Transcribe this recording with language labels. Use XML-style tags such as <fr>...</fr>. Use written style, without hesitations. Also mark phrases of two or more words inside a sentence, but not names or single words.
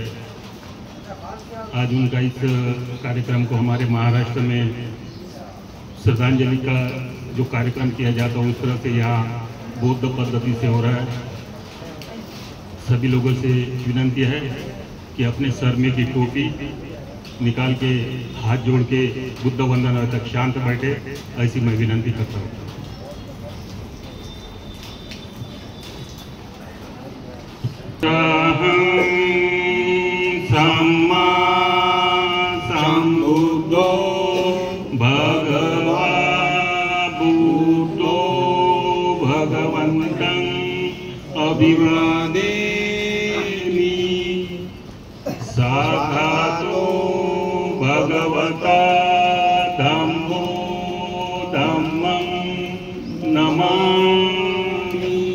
<hi>आज उनका इस कार्यक्रम को हमारे महाराष्ट्र में श्रद्धांजलि का जो कार्यक्रम किया जाता है उस तरह से यहाँ बौद्ध पद्धति से हो रहा है। सभी लोगों से विनती है कि अपने सर में की टोपी निकाल के हाथ जोड़ के बुद्ध वंदना तक शांत बैठे, ऐसी मैं विनती करता हूँ।</hi> <pi>सम्मा सम्बुद्धो भगवा बुद्धो भगवन्तं अभिवादेमि साक्षातो भगवता धम्मो धम्मं नमामि।</pi>